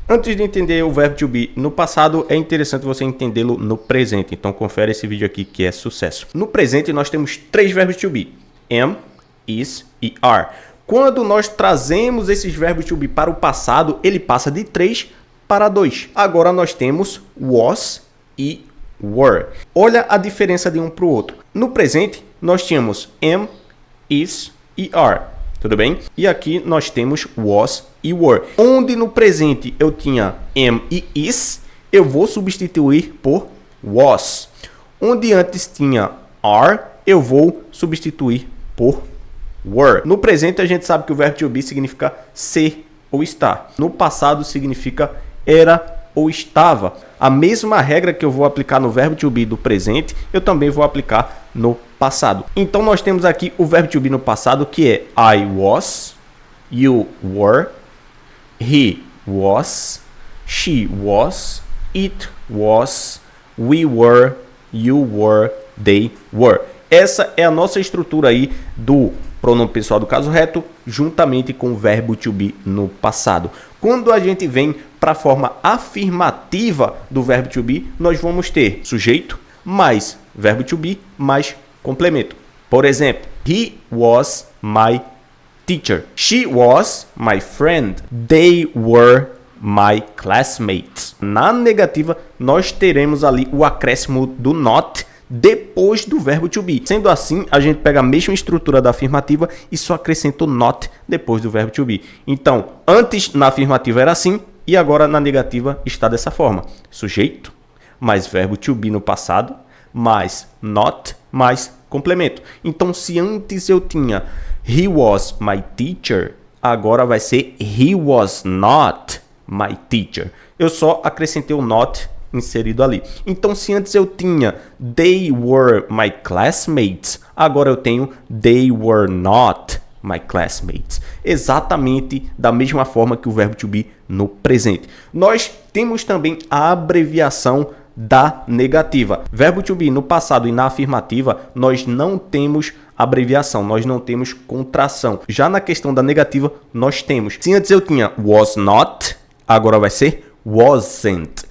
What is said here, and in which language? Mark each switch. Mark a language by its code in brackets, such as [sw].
[pt] Antes de entender o verbo to be no passado, é interessante você entendê-lo no presente. Então confere esse vídeo aqui que é sucesso. No presente nós temos 3 verbos to be: am, is e are. Quando nós trazemos esses verbos to be para o passado, ele passa de 3 para 2. Agora nós temos was e were. Olha a diferença de um para o outro. No presente, nós tínhamos am, is e are. Tudo bem? E aqui nós temos was e were. Onde no presente eu tinha am e is, eu vou substituir por was. Onde antes tinha are, eu vou substituir por were. No presente a gente sabe que o verbo to be significa ser ou estar. No passado significa era ou estava. A mesma regra que eu vou aplicar no verbo to be do presente, eu também vou aplicar no passado. Então nós temos aqui o verbo to be no passado, que é [en] I was, you were, he was, she was, it was, we were, you were, they were. [pt] Essa é a nossa estrutura aí do pronome pessoal do caso reto, juntamente com o verbo to be no passado. Quando a gente vem para a forma afirmativa do verbo to be, nós vamos ter sujeito mais verbo to be mais complemento. Por exemplo, [en] he was my teacher. She was my friend. They were my classmates. [pt] Na negativa, nós teremos ali o acréscimo do not depois do verbo to be. Sendo assim, a gente pega a mesma estrutura da afirmativa e só acrescenta o not depois do verbo to be. Então, antes na afirmativa era assim e agora na negativa está dessa forma. Sujeito mais verbo to be no passado mais not mais complemento. Então, se antes eu tinha [en] he was my teacher, [pt] agora vai ser [en] he was not my teacher. [pt] Eu só acrescentei o not inserido ali. Então, se antes eu tinha [en] they were my classmates, [pt] agora eu tenho [en] they were not my classmates. [pt] Exatamente da mesma forma que o verbo to be no presente. Nós temos também a abreviação da negativa. Verbo to be no passado e na afirmativa, nós não temos abreviação, nós não temos contração. Já na questão da negativa, nós temos. Se antes eu tinha was not, agora vai ser wasn't.